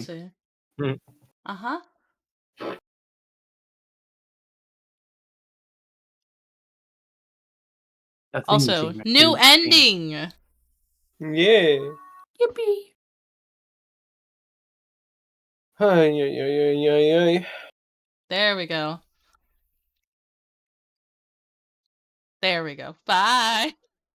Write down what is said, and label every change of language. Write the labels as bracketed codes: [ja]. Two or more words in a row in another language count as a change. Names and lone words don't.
[en] thing. see. Uh-huh. That thing Also, thing, that new thing thing. ending! Yeah. Yippee. Ay, ay, ay, ay, ay, ay. There we go. There we go. Bye!